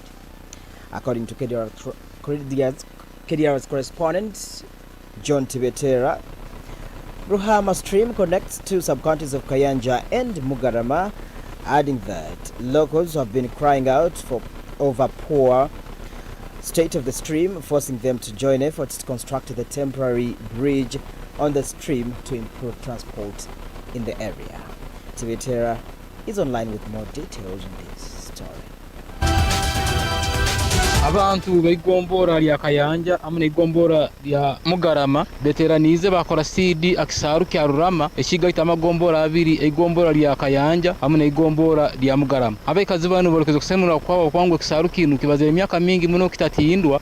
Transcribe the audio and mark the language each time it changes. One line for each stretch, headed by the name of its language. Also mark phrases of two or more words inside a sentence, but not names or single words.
English: According to KDR's correspondent, John Tibetera, Rurama stream connects two sub-counties of Kayanja and Mugarama, adding that locals have been crying out over poor state of the stream, forcing them to join efforts to construct the temporary bridge on the stream to improve transport in the area. Tibetera is online with more details on this story.
Nyoro: Abantu b'igombora lya Kayanja amwe n'igombora lya Mugarama beteranize bakora CD akisaru kya Rurama ekigaita amagombora abiri igombora lya Kayanja amwe n'igombora lya Mugarama abekazi banu bolekezo kusemura kwabo kwangu ekisaru kinu kibaze emyaka mingi muno kitatindwa